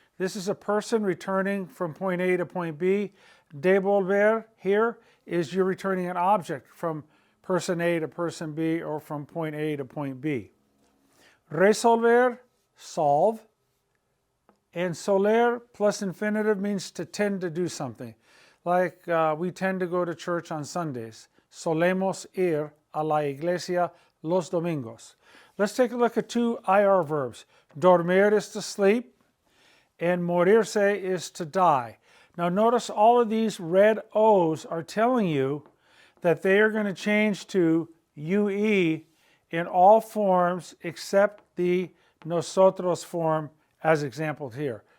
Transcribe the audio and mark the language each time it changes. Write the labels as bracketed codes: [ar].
[en] This is a person returning from point A to point B. Devolver here is you're returning an object from person A to person B or from point A to point B. Resolver, solve. And soler plus infinitive means to tend to do something. Like we tend to go to church on Sundays. [es] Solemos ir a la iglesia los domingos. [en] Let's take a look at two IR verbs. Dormir is to sleep, and morirse is to die. Now notice all of these red O's are telling you that they are going to change to UE in all forms except the nosotros form as exampled here.